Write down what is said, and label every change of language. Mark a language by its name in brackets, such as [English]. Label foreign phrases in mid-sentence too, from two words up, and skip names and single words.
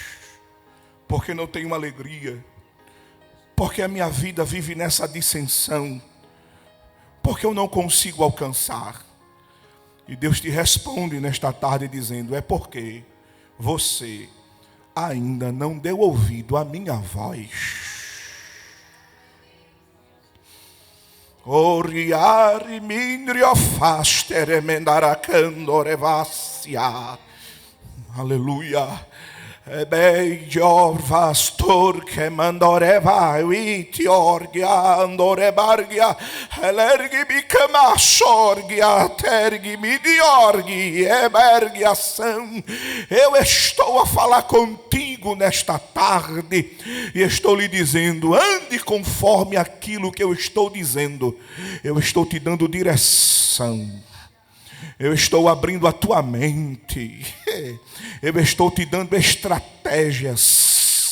[Portuguese] Porque não tenho alegria? Porque a minha vida vive nessa dissensão? Porque eu não consigo alcançar? E Deus te responde nesta tarde dizendo: é porque você ainda não deu ouvido à minha voz. Oriari mindrio fastere mendaracandorevassia. Aleluia. Ebeior vastor que mandoreva uiti orgia andorebargia elergi bicama sorgia tergi midiorgi ebergiação. Eu estou a falar contigo nesta tarde e estou lhe dizendo: ande conforme aquilo que eu estou dizendo. Eu estou te dando direção. Eu estou abrindo a tua mente. Eu estou te dando estratégias.